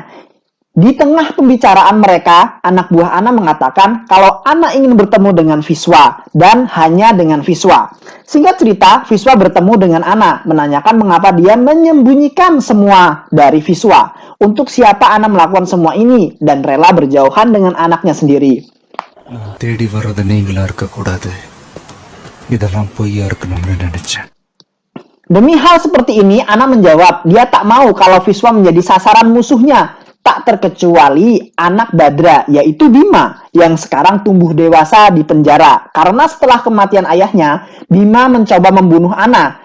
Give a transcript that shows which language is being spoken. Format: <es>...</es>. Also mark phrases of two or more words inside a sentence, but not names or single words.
<id>Di tengah pembicaraan mereka, anak buah Ana mengatakan kalau Ana ingin bertemu dengan Vishwa dan hanya dengan Vishwa. Singkat cerita, Vishwa bertemu dengan Ana, menanyakan mengapa dia menyembunyikan semua dari Vishwa. Untuk siapa Ana melakukan semua ini dan rela berjauhan dengan anaknya sendiri.</id> <ta>தேடி வர்றது நீங்களா இருக்கக்கூடாது. இதெல்லாம் பொய்யா இருக்கணும்னு நினைச்சேன்.</ta> <id>Demi hal seperti ini, Ana menjawab dia tak mau kalau Vishwa menjadi sasaran musuhnya. Tak terkecuali anak Badra, yaitu Bima, yang sekarang tumbuh dewasa di penjara. Karena setelah kematian ayahnya, Bima mencoba membunuh Ana.</id>